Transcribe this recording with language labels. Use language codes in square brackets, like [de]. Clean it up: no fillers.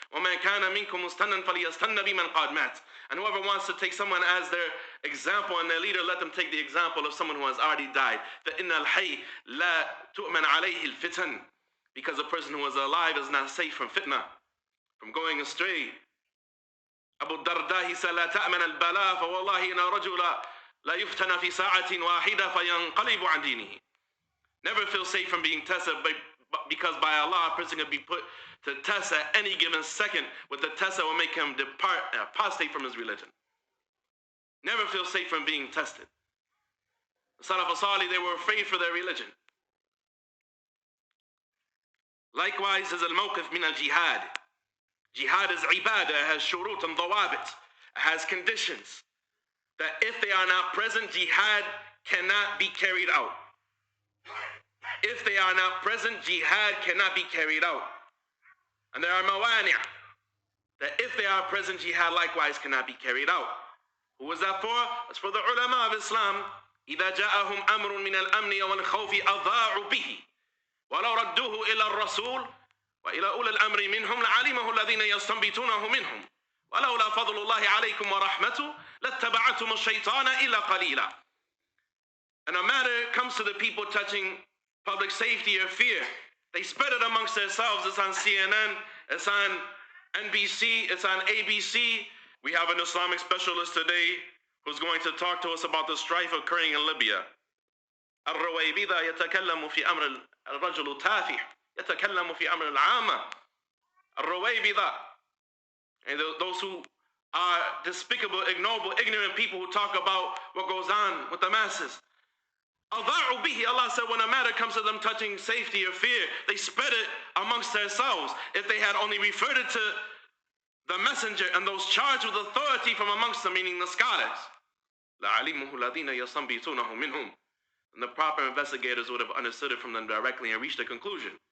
[ar] وَمَنْ كَانَ مِنْكُمْ مُسْتَنًّا فَلْيَسْتَنَّ بِمَنْ قَدْ مَاتَ. [en] And whoever wants to take someone as their example and their leader, let them take the example of someone who has already died. [ar] فَإِنَّ الْحَيِّ لَا تُؤْمَنْ عَلَيْهِ الْفِتَنِ. [en] Because a person who is alive is not safe from fitna, from going astray. Abu Darda, he said, [ar] لا تأمن البلاء فوالله إن رجل لا يفتن في ساعة واحدة فينقلب عن دينه. [en] Never feel safe from being tested because by Allah, a person can be put to test at any given second with the test that will make him depart, apostate from his religion. Never feel safe from being tested. The Salaf al-Salih, they were afraid for their religion. Likewise is al-mawqif min al-jihad. Jihad is ibadah, it has shurut and dawabit. It has conditions that if they are not present, jihad cannot be carried out. If they are not present, jihad cannot be carried out. And there are mawani' that if they are present, jihad likewise cannot be carried out. Who was that for? That's for the ulama of Islam. [ar] إِذَا جَاءَهُمْ أَمْرٌ مِنَ الْأَمْنِ وَالْخَوْفِ أَضَاعُوا بِهِ وَلَوْ رَدُّوهُ إِلَى الرَّسُولِ وإلى أولي الأمر منهم لعلمه الذين يستنبطونه منهم ولولا فضل الله عليكم ورحمته لاتبعتم الشيطان إلا قليلا. [en] And a matter comes to the people touching public safety or fear, they spread it amongst themselves. It's on CNN, it's on NBC, it's on ABC. We have an Islamic specialist today who's going to talk to us about the strife occurring in Libya. [ar] الرويبضة يتكلم في أمر الرجل تافه يتكلم في أمر العامة. [en] الرويبضة, and those who are despicable, ignoble, ignorant people who talk about what goes on with the masses. [ar] أضاعوا به, [en] Allah said, when a matter comes to them touching safety or fear, they spread it amongst themselves. If they had only referred it to the messenger and those charged with authority from amongst them, meaning the scholars, [ar] لَعَلِمُهُ الَّذِينَ يَسْتَنبِطُونَهُ مِنْهُمْ, [en] and the proper investigators would have understood it from them directly and reached a conclusion.